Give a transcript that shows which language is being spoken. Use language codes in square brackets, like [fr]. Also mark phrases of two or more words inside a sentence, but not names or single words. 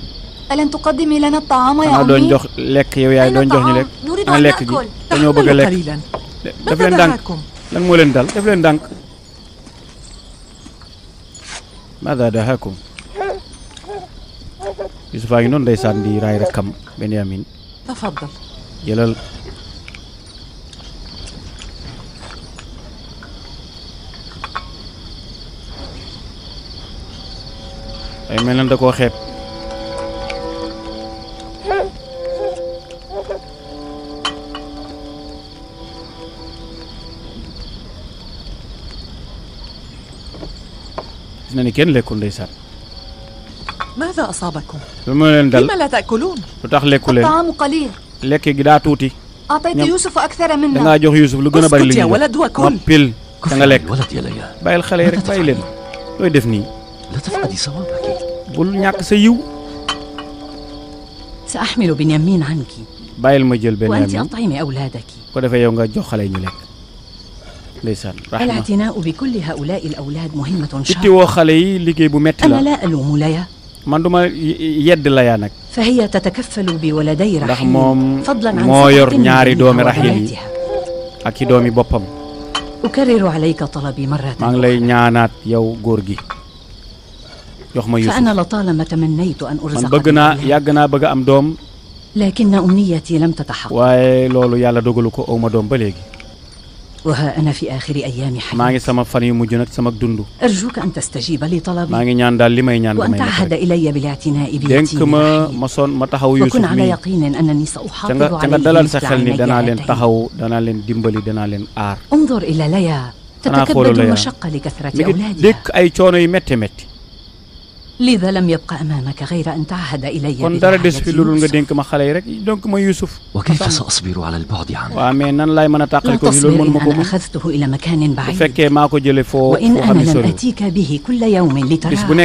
[ar] ألن تقدمي لنا الطعام يا [wo] xanaa doon [ar] أمي؟ [wo] jox lekk yow yaay doon jox ñu lekk [ar] نريد [wo] ana [ar] أن [wo] lekk gi [ar] نأكل [wo] dañoo bëgg a [ar] تحملوا [wo] lekk [ar] قليلا [wo] def [ar] ماذا [wo] leen ndànk [ar] دعاكم؟ [wo] lan moo leen dal def leen ndànk [ar] ماذا دهاكم [wo] Yusuf a ngi noonu ndeysaan di raay rakkam Benyamin. [ar] تفضل. [wo] jëlal. ay mel na da koo xeeb. gis na ni kenn lekkul ndeysaan. [ar] ماذا أصابكم؟ [wo] lu ma leen dal [ar] لما لا تأكلون؟ [wo] lu tax lekku leen. [ar] الطعام قليل. [wo] lekk gi daa tuuti. [ar] أعطيت يوسف أكثر منا. [wo] dangaa jox Yusuf lu gën a bari li [ar] اسكت يا [wo] ñu [ar] ولد وكل. [wo] noppil da nga lekk. [ar] الولد يا ليا. [wo] bàyyil xale yi rek bàyyi leen. looy def nii. [ar] لا تفقدي صوابك. [wo] bul ñàkk sa yiw. [ar] سأحمل بنيامين عنك [wo] bàyyil ma jël [ar] وأنت Benyamin أطعمي أولادك. [wo] ko defee yow nga jox xale yi ñu lekk. ndeysaan rahma. [ar] الاعتناء بكل هؤلاء الأولاد مهمة [wo] itti [ar] شاقة. [wo] woo xale yi liggéey bu metti [ar] أنا [wo] la. [ar] لا ألوم ليا [wo] man duma yedd la yaa nag. [ar] فهي تتكفل بولدي [wo] ndax رحيل moom [ar] فضلا عن [wo] moo yor [ar] ثقة [wo] ñaari [ar] منها [wo] doomi Raxiil yi [ar] وبناتها. [wo] ak i doomi boppam. [ar] أكرر عليك طلبي مرة [wo] maa ngi lay ñaanaat yow góor gi jox ma Yusuf. [ar] فأنا لطالما تمنيت أن [wo] man [ar] أرزق [wo] bëgg naa [ar] بولد. [wo] yàgg naa bëgg a am doom [ar] لكن أمنيتي لم تتحقق [wo] waaye loolu yàlla dogalu ko aw ma doom ba léegi. [ar] وها أنا في آخر أيام [wo] maa ngi [ar] حياتي. [wo] sama fan yu mujj nag sama dund. [ar] أرجوك أن تستجيب [wo] maa [ar] لطلبي [wo] ngi ñaan daal li may ñaan [ar] وأن [wo] damay [ar] تعهد [wo] def rek. [ar] إلي بالاعتناء [wo] dénk [ar] بيتيم [wo] ma [ar] رحيل. [wo] ma son ma taxaw Yusuf [ar] وكن على [wo] mi [ar] يقين أنني [wo] ca [ar] سأحافظ [wo] nga [ar] عليه [wo] dalal sa [ar] مثل [wo] xel ni [ar] عيني [wo] danaa leen [ar] هاتين. [wo] taxaw danaa leen dimbali danaa leen aar. [ar] انظر إلى ليا أنا أقول تتكبد ليا. المشقة لكثرة [wo] mi ngi [ar] أولادها [wo] dékk ay coono yu métti métti. [ar] لذا لم يبقى أمامك غير أن تعهد إلي [wo] kon dara des fi lu dul nga [ar] برعاية [wo] dénk ma xale yi rek donc ma Yusuf. [ar] وكيف سأصبر على البعد عنه؟ [wo] waaw mais nan laay mën a [ar] لا [wo] tàqali ko fi loolu [ar] تصبر [wo] mënuma [ar] إن [wo] ko [ar] أنا [wo] mun. [ar] أخذته إلى مكان [wo] bu [ar] بعيد [wo] fekkee maa ko jëlee foo [ar] وإن [wo] foo xam [ar] أنا [wo] ne [ar] لم [wo] sori. [ar] أتيك به كل يوم [wo] bis bu